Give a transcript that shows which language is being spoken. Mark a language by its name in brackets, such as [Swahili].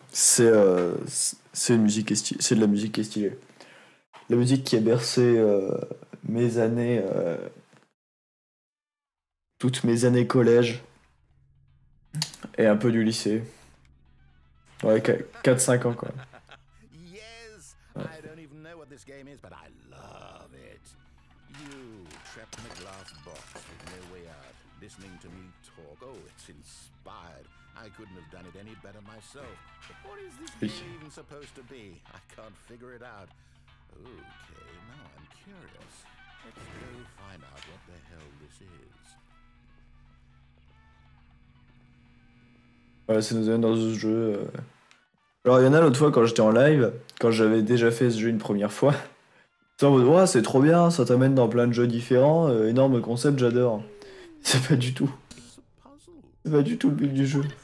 [French] C'est une musique qui est stylée. C'est de la musique qui est stylée. La musique qui a bercé mes années, toutes mes années collège et un peu du lycée. Ouais, 4-5 ans quoi. [English] Yes, [French] Ouais. [English] I don't even know what this game is, but I love it. You trapped in a glass box with no way out, listening to me talk. Oh, it's inspired. I couldn't have done it any better myself. But what is this game even supposed to be? I can't figure it out. Okay, now I'm curious. Let's go find out what the hell this is. [French] Ouais, ça nous amène dans ce jeu. Alors, il y en a l'autre fois quand j'étais en live, quand j'avais déjà fait ce jeu une première fois. C'est en mode, ouais, c'est trop bien, ça t'amène dans plein de jeux différents, énorme concept, j'adore. C'est pas du tout. C'est pas du tout le but du jeu.